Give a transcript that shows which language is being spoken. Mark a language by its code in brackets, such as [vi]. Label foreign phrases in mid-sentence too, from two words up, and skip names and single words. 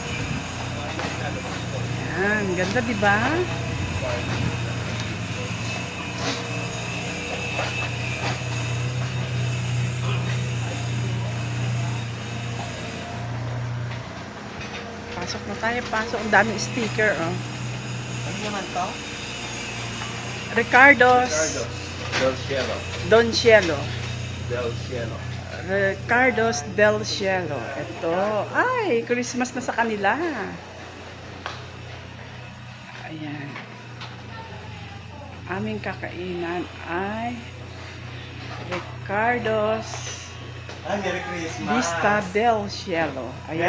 [tl] Ayan, ganda, di ba? Pasok na tayo, pasok. Ang daming sticker, oh. Ano naman to? Ricardo's Del Cielo. Don Cielo. Del Cielo. Ricardo's Del Cielo. Ito. Ay, Christmas na sa kanila. Ayan. Aming kakainan ay Ricardo's [en] Ay, Merry Christmas. [tl] Vista Del Cielo. Ayan,